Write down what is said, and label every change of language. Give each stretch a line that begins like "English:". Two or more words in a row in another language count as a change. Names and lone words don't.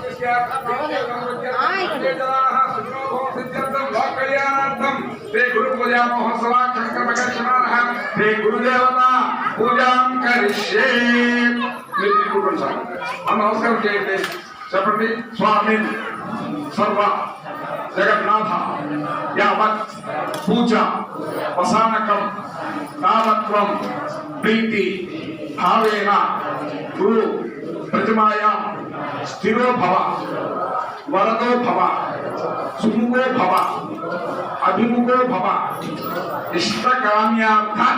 Sanskrit: श्री गुरु पूजा महोत्सवाख्यं कर्मकर्षणाः श्री गुरुदेवता पूजां करिष्ये
Telugu: नमस्कार చేయండి చెప్పండి
Sanskrit: స్వామి సర్వ జగన్నాథ యావత్ పూజ వసానకం నామత్వం ప్రీతి భావేన గురు ప్రతిమాయాం స్థిరో భవ వరదో భవ సుముఖో భవ అభిముఖో భవ ఇష్టకామ్యార్థ